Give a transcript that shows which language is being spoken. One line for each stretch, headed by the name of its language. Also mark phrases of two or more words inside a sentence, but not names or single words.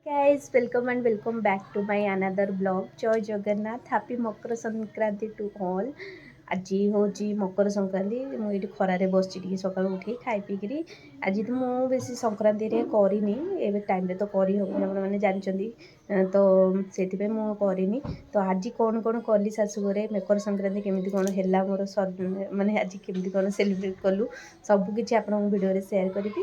English: Guys, welcome and welcome back to my another vlog. Joy Jagannath. Happy Makara Sankranti to all.
Odia: ଆଜି ହେଉଛି ମକର ସଂକ୍ରାନ୍ତି। ମୁଁ ଏଇଠି ଖରାରେ ବସିଛି ଟିକେ ସକାଳୁ ଉଠି ଖାଇ ପିଇକିରି। ଆଜି ତ ମୁଁ ବେଶୀ ସଂକ୍ରାନ୍ତିରେ କରିନି, ଏବେ ଟାଇମ୍ରେ ତ କରିହେବନି, ଆପଣମାନେ ଜାଣିଛନ୍ତି। ତ ସେଥିପାଇଁ ମୁଁ କରିନି। ତ ଆଜି କ'ଣ କ'ଣ କଲି ଶାଶୁଘରେ, ମକର ସଂକ୍ରାନ୍ତି କେମିତି କ'ଣ ହେଲା ମୋର, ମାନେ ଆଜି କେମିତି କ'ଣ ସେଲିବ୍ରେଟ୍ କଲୁ, ସବୁକିଛି ଆପଣଙ୍କ ଭିଡ଼ିଓରେ ସେୟାର କରିବି।